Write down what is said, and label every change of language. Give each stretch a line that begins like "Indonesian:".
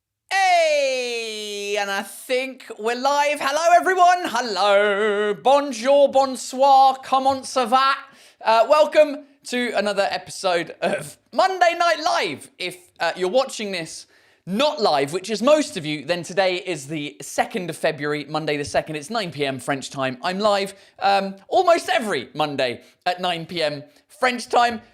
English: Hey, and I think we're live. Hello, everyone. Hello.
French: Bonjour, bonsoir, comment ça va?
English: Welcome to another episode of Monday Night Live. If you're watching this not live, which is most of you, then today is the 2nd of February, Monday the 2nd. It's 9 p.m. French time. I'm live almost every Monday at 9 p.m. French time.